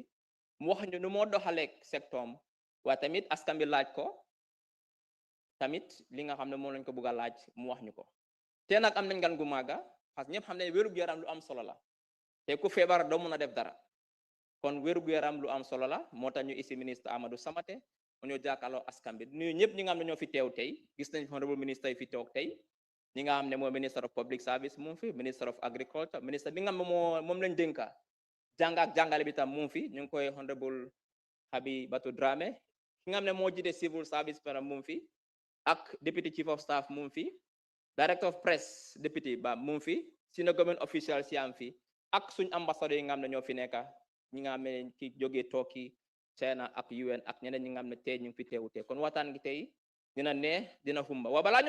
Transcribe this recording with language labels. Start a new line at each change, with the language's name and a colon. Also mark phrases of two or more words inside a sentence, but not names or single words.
Wolof: mu wax ñu nu moo doxaleeg sectoom waaye tamit askan bi laaj ko tamit li nga xam ne moom lañ ko bugg a laaj mu wax ñu ko te nag am nañ gan gu màgga
French: parce que
Wolof: ñëpp xam ne wérug yaram lu am solo la te ku feebar doo mun a def dara kon wérgu yaram lu am solo la moo tax ñu isi ministre Ahmad Samateh mu ñoo jàkkaarloo askan bi nuyu ñëpp ñi nga xam ne ñoo fi teew tey gis nañ
French: honorable ministre
Wolof: yi fi teew tey ñi nga xam ne mooy
English: minister of public service
Wolof: mu fi
English: minister of agriculture
Wolof: ministre bi nga xam ne moom lañ dénka jàng ak jàngale bi tam mu fi ñu ngi koy honorable Habibatu Dramé ki nga xam ne moo jiite
English: civil service
Wolof: par mu fi ak
English: deputy chief of staff
Wolof: mu fi
English: director of press deputy
Wolof: ba mu fi
English: senior government official
Wolof: si am fi ak suñ ambassadeur yi nga xam ne ñoo fi nekka ñi nga xam ne ki jógee Turkey China ak UN ak ñeneen ñi nga xam ne tey ñu ngi fi teewu tey kon waxtaan gi tey dina neex dina humba waaw balaa ñoo